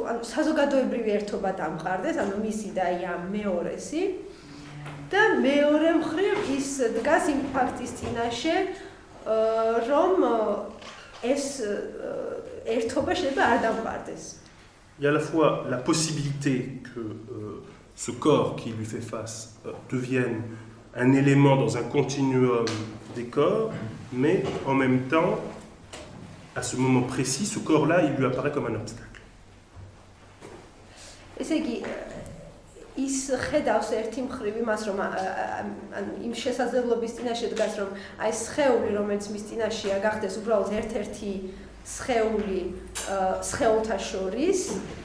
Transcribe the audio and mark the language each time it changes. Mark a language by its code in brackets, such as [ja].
[ka] საზოგადოებრივი ერთობა დამყარდეს, ანუ მისი და ამ მეორესი და მეორე მხრივ ის დგას იმ ფაქტის წინაშე, რომ ეს ერთობა შეიძლება არ დამყარდეს. [fr] Il y a à la fois la possibilité que ce corps qui lui fait face devienne un élément dans un continuum des corps, mais en même temps, à ce moment précis, ce corps-là, il lui apparaît comme un obstacle. [ka] ესე იგი ის ხედავს ერთი მხრივ იმას, რომ იმ შესაძლებლობის წინაშე დგას, რომ აი სხეული, რომელიც მის წინაშეა, გახდეს უბრალოდ ერთ-ერთი სხეული სხეულთა შორის,